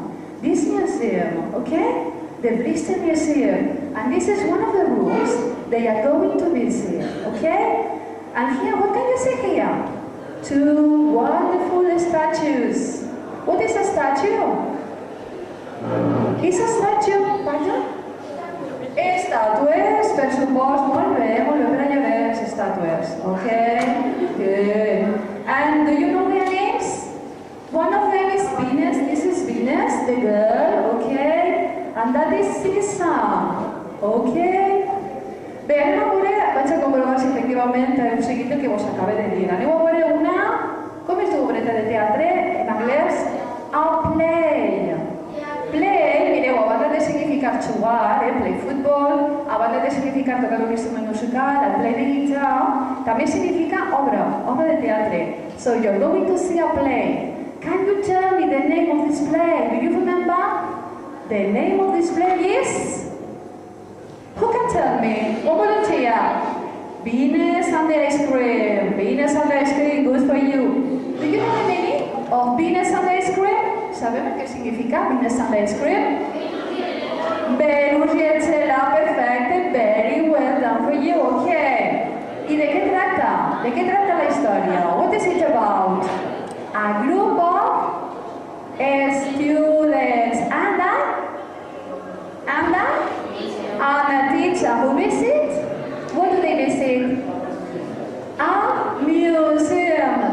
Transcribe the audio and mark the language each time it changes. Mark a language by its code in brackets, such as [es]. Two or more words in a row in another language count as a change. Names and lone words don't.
[en] This museum, okay? The Bristol Museum. And this is one of the rooms they are going to visit, okay? And here, what can you see here? Two wonderful statues. What is a statue? Is a statue, pardon? [ca] Estàtues, per supost, molt bé, per allà les estàtues, [en] okay? Good. And do you know their names? One of them is Venus, this is Venus, the girl, okay? And that is Sisa, okay? [ca] Bé, anem a veure, vaig a comprovar si efectivament heu seguit el que vos acaba de dir. Aneu a veure una, com es diu obreta de teatre en anglès? [en] A play. [ca] Play, mireu, a banda de significar jugar, [en] play football, [ca] a banda de significar tocar un instrument musical, el [en] play de guitar, [ca] també significa obra de teatre. [en] So you're going to see a play. Can you tell me the name of this play? Do you remember? The name of this play is? Who can tell me? One volunteer. Venus and the Ice Cream. Venus and the Ice Cream, good for you. Do you know the meaning of Venus and the Ice Cream? [es] ¿Sabemos qué significa Venus and the Ice Cream? Venus y el Cela, perfecto. [en] Very well done for you, okay. [es] ¿Y de qué trata? ¿De qué trata la historia? [en] What is it about? A group of students and a teacher who visit. What do they visit? A museum.